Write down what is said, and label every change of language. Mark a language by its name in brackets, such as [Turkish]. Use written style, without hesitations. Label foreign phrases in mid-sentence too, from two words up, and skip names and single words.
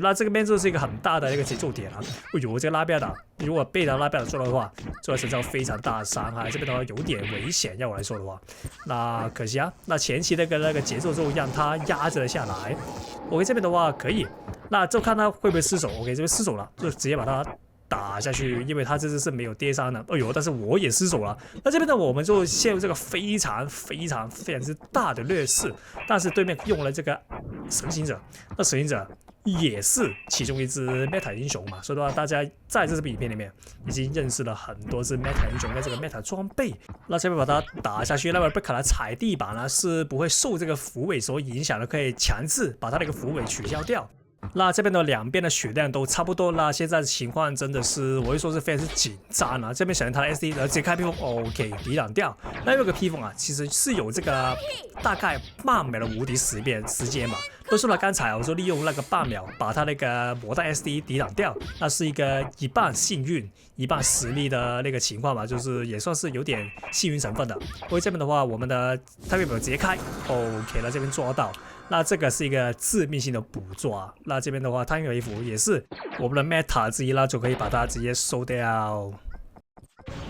[Chinese] 那這個邊就是一個很大的一個節奏點啊。哎呦，這個拉比亞島如果被他拉比亞島做的話，就會承受非常大的傷害。這邊的話有點危險，要我來說的話，那可惜啊，那前期那個節奏就讓他壓制了下來。OK， 這邊的話可以，那就看他會不會失手。OK，這邊失手了，就直接把他打下去，因為他這次是沒有跌傷的。哎呦，但是我也失手了。那這邊呢，我們就陷入這個非常之大的劣勢。但是對面用了這個神行者，那神行者也是其中一支 meta 英雄嘛，所以的話，大家在這支影片裡面已經認識了很多支 meta 英雄跟這個 meta 裝備。那這邊把它打下去，那麼貝卡的踩地板呢是不會受這個符尾所影響的，可以強制把它的一個符尾取消掉。那這邊的兩邊的血量都差不多，那現在的情況真的是我會說是非常之緊張啊。這邊小人他的 SD 直接開披風 ，OK 抵擋掉。那有個披風啊，其實是有這個大概半秒的無敵時間嘛。都說了，剛才我說利用那個半秒把他那個魔彈 SD 抵擋掉，那是一個一半幸運一半實力的那個情況嘛，就是也算是有點幸運成分的。所以這邊的話，我們的太陽表直接開 ，OK，那這邊抓到。那這個是一個致命性的捕捉，那這邊的話，太陽衣服也是我們的 meta 之一啦，就可以把它直接收掉。